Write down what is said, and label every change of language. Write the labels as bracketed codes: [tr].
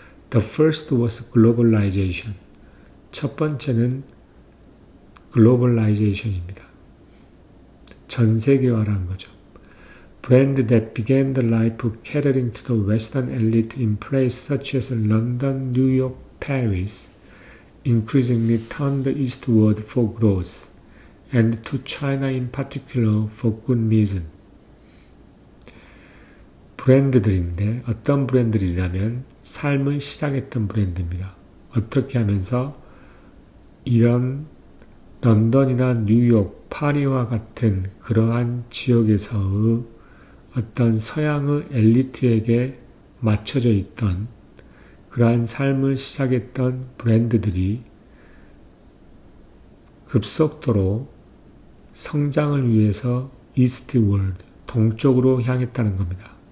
[en] The first was globalization. [ko] 첫 번째는 globalization입니다. 전 세계화라는 거죠. [en] Brand that began the life catering to the Western elite in places such as London, New York, Paris, increasingly turned eastward for growth, and to China in particular for good reason. [ko] 브랜드들인데 어떤 브랜드들이냐면 삶을 시작했던 브랜드입니다. 어떻게 하면서 이런 런던이나 뉴욕, 파리와 같은 그러한 지역에서의 어떤 서양의 엘리트에게 맞춰져 있던 그러한 삶을 시작했던 브랜드들이 급속도로 성장을 위해서 이스트월드, 동쪽으로 향했다는 겁니다.